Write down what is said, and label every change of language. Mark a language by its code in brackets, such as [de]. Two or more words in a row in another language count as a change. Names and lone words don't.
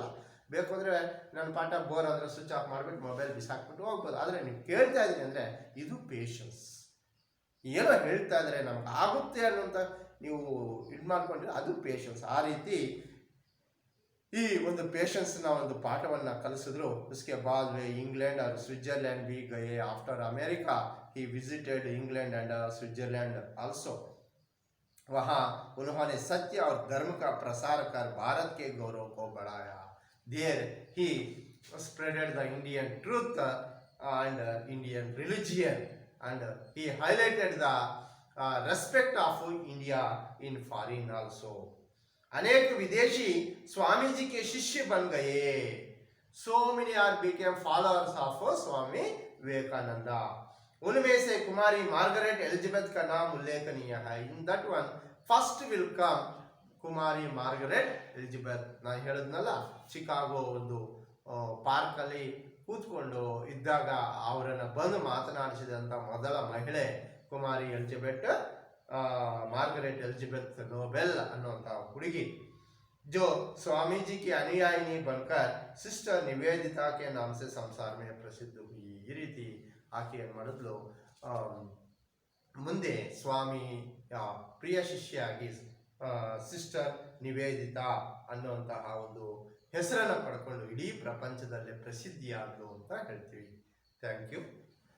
[kn] ಬೇಕು ಅಂದರೆ ನನ್ನ ಪಾಠ ಬೋರ್ ಆದರೆ [en] switch off [kn] ಮಾಡಿಬಿಟ್ಟು ಮೊಬೈಲ್ ಬಿಸಾಕ್ಬಿಟ್ಟು ಹೋಗ್ಬೋದು. ಆದರೆ ನೀವು ಕೇಳ್ತಾ ಇದ್ದೀನಿ ಅಂದರೆ ಇದು ಪೇಷನ್ಸ್. ಏನೋ ಹೇಳ್ತಾ ಇದ್ದಾರೆ ನಮ್ಗೆ ಆಗುತ್ತೆ ಅನ್ನೋಂಥ ನೀವು ಇದು ಮಾಡ್ಕೊಂಡ್ರೆ ಅದು ಪೇಷನ್ಸ್. ಆ ರೀತಿ ಈ ಒಂದು ಪೇಷನ್ಸ್ನ ಒಂದು ಪಾಠವನ್ನು ಕಲಿಸಿದ್ರು. [hi] उसके बाद वे इंग्लैंड और स्विट्जरलैंड भी गए. [en] After America he visited England and Switzerland also. [hi] वहाँ उन्होंने सत्य और धर्म का प्रसार कर भारत के गौरव को बढ़ाया. [en] There he spreaded the Indian truth and Indian religion, and he highlighted the respect of India in foreign also. [hi] अनेक विदेशी स्वामी जी के शिष्य बन गए. [en] So many are became followers of स्वामी विवेकानंद. [hi] उनमें से कुमारी मार्गरेट एलिजाबेथ का नाम उल्लेखनीय है. [en] In that one first will come ಕುಮಾರಿ ಮಾರ್ಗರೆಟ್ ಎಲಿಜಬೆತ್. [kn] ನಾನು ಹೇಳಿದ್ನಲ್ಲ, ಚಿಕಾಗೋ ಒಂದು ಪಾರ್ಕಲ್ಲಿ ಕೂತ್ಕೊಂಡು ಇದ್ದಾಗ ಅವರನ್ನು ಬಂದು ಮಾತನಾಡಿಸಿದಂಥ ಮೊದಲ ಮಹಿಳೆ ಕುಮಾರಿ ಎಲಿಜಬೆತ್, ಮಾರ್ಗರೆಟ್ ಎಲಿಜಬೆತ್ ನೋಬೆಲ್ ಅನ್ನುವಂಥ ಹುಡುಗಿ. [hi] जो स्वामी जी की अनुयायिनी बनकर सिस्टर निवेदिता के नाम से संसार में प्रसिद्ध हुई. [kn] ಈ ರೀತಿ ಆಕೆ ಏನು ಮಾಡಿದ್ಲು, ಮುಂದೆ ಸ್ವಾಮಿ ಪ್ರಿಯ ಶಿಷ್ಯಾಗಿ ಸಿಸ್ಟರ್ ನಿವೇದಿತಾ ಅನ್ನುವಂತಹ ಒಂದು ಹೆಸರನ್ನು ಪಡ್ಕೊಂಡು ಇಡೀ ಪ್ರಪಂಚದಲ್ಲೇ ಪ್ರಸಿದ್ಧಿಯಾದಳು ಅಂತ ಹೇಳ್ತೀವಿ. [en] thank you.